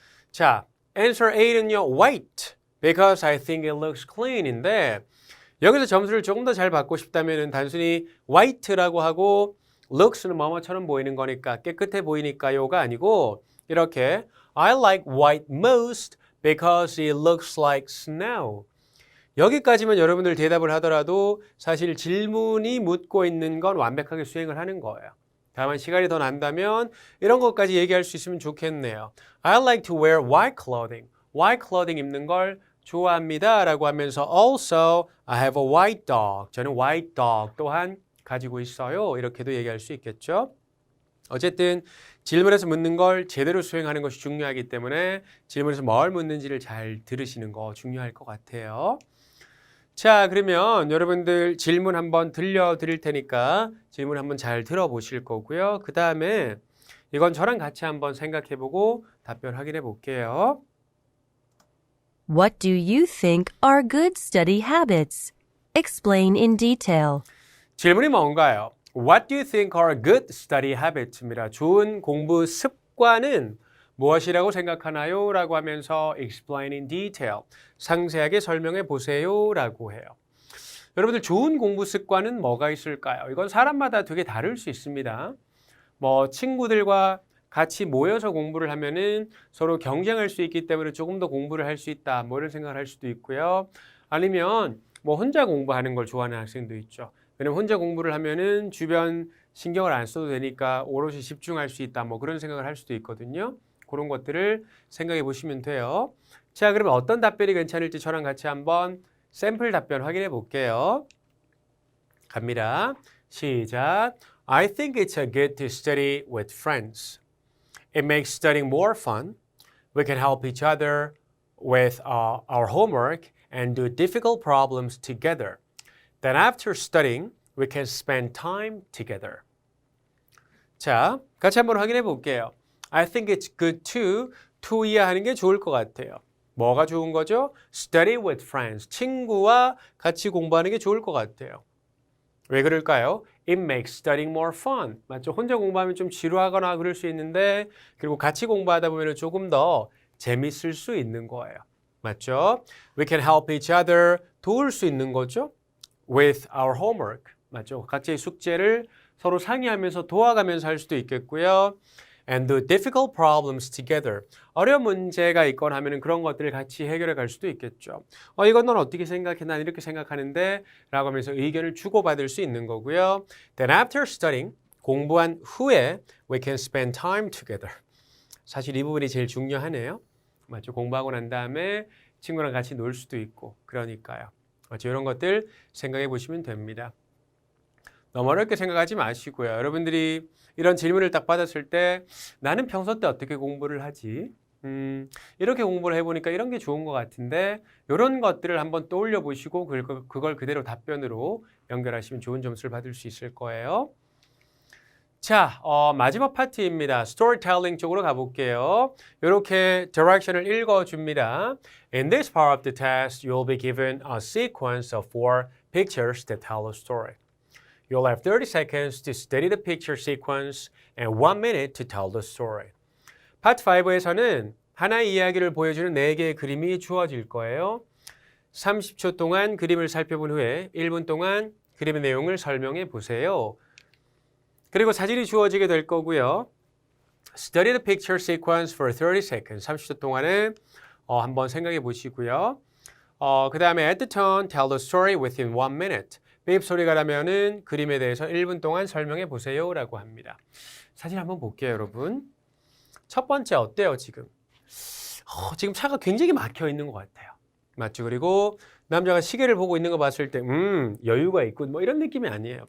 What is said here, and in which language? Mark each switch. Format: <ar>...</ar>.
<ko>자, answer A는요, white,</ko> <en>because I think it looks clean</en> <ko>인데 여기서 점수를 조금 더 잘 받고 싶다면 단순히 white라고 하고 looks는 뭐뭐처럼 보이는 거니까 깨끗해 보이니까요가 아니고 이렇게</ko> <en>I like white most because it looks like snow.</en> <ko>여기까지만 여러분들 대답을 하더라도 사실 질문이 묻고 있는 건 완벽하게 수행을 하는 거예요. 다만 시간이 더 난다면 이런 것까지 얘기할 수 있으면 좋겠네요.</ko> <en>I like to wear white clothing. white clothing</en> <ko>입는 걸 좋아합니다 라고 하면서</ko> <en>Also, I have a white dog.</en> <ko>저는 white dog 또한 가지고 있어요. 이렇게도 얘기할 수 있겠죠. 어쨌든 질문에서 묻는 걸 제대로 수행하는 것이 중요하기 때문에 질문에서 뭘 묻는지를 잘 들으시는 거 중요할 것 같아요. 자, 그러면 여러분들 질문 한번 들려드릴 테니까 질문 한번 잘 들어보실 거고요. 그 다음에 이건 저랑 같이 한번 생각해보고 답변 확인해 볼게요.</ko> <en>What do you think are good study habits? Explain in detail.</en> <ko>질문이 뭔가요?</ko> <en>What do you think are good study habits입니다.</en> <ko>좋은 공부 습관은 무엇이라고 생각하나요? 라고 하면서</ko> <en>explain in detail,</en> <ko>상세하게 설명해 보세요 라고 해요. 여러분들 좋은 공부 습관은 뭐가 있을까요? 이건 사람마다 되게 다를 수 있습니다. 뭐 친구들과 같이 모여서 공부를 하면은 서로 경쟁할 수 있기 때문에 조금 더 공부를 할 수 있다. 뭐 이런 생각을 할 수도 있고요. 아니면 뭐 혼자 공부하는 걸 좋아하는 학생도 있죠. 왜냐면 혼자 공부를 하면은 주변 신경을 안 써도 되니까 오롯이 집중할 수 있다. 뭐 그런 생각을 할 수도 있거든요. 그런 것들을 생각해 보시면 돼요. 자, 그러면 어떤 답변이 괜찮을지 저랑 같이 한번 샘플 답변 확인해 볼게요. 갑니다. 시작.</ko> <en>I think it's good to study with friends. It makes studying more fun. We can help each other with our homework and do difficult problems together. Then after studying, we can spend time together.</en> <ko>자, 같이 한번 확인해 볼게요.</ko> <en>I think it's good to</en> <ko>이해하는 게 좋을 것 같아요. 뭐가 좋은 거죠?</ko> <en>Study with friends.</en> <ko>친구와 같이 공부하는 게 좋을 것 같아요. 왜 그럴까요?</ko> <en>It makes studying more fun.</en> <ko>맞죠? 혼자 공부하면 좀 지루하거나 그럴 수 있는데 그리고 같이 공부하다 보면 조금 더 재밌을 수 있는 거예요. 맞죠?</ko> <en>We can help each other.</en> <ko>도울 수 있는 거죠?</ko> <en>With our homework. 맞죠?</en> <ko>각자의 숙제를 서로 상의하면서 도와가면서 할 수도 있겠고요.</ko> <en>And do difficult problems together.</en> <ko>어려운 문제가 있거나 하면 그런 것들을 같이 해결해 갈 수도 있겠죠. 이건 넌 어떻게 생각해? 난 이렇게 생각하는데 라고 하면서 의견을 주고받을 수 있는 거고요.</ko> <en>Then after studying,</en> <ko>공부한 후에</ko> <en>we can spend time together.</en> <ko>사실 이 부분이 제일 중요하네요. 맞죠? 공부하고 난 다음에 친구랑 같이 놀 수도 있고 그러니까요. 맞죠? 이런 것들 생각해 보시면 됩니다. 너무 어렵게 생각하지 마시고요. 여러분들이 이런 질문을 딱 받았을 때 나는 평소 때 어떻게 공부를 하지? 이렇게 공부를 해보니까 이런 게 좋은 것 같은데 이런 것들을 한번 떠올려 보시고 그걸 그대로 답변으로 연결하시면 좋은 점수를 받을 수 있을 거예요. 자, 마지막 파트입니다. 스토리텔링 쪽으로 가볼게요. 이렇게 direction을 읽어줍니다.</ko> <en>In this part of the test, you'll be given a sequence of 4 pictures that tell a story. You'll have 30 seconds to study the picture sequence and 1 minute to tell the story.</en> <ko>파트 5에서는 하나의 이야기를 보여주는 4개의 그림이 주어질 거예요. 30초 동안 그림을 살펴본 후에 1분 동안 그림의 내용을 설명해 보세요. 그리고 사진이 주어지게 될 거고요.</ko> <en>Study the picture sequence for 30 seconds.</en> <ko>30초 동안은 한번 생각해 보시고요.</ko> <en>그 다음에 at the turn, tell the story within 1 minute.</en> <ko>베입 소리가 나면은 그림에 대해서 1분 동안 설명해 보세요 라고 합니다. 사진 한번 볼게요, 여러분. 첫 번째 어때요, 지금? 지금 차가 굉장히 막혀 있는 것 같아요. 맞죠? 그리고 남자가 시계를 보고 있는 거 봤을 때, 여유가 있고 뭐 이런 느낌이 아니에요.</ko>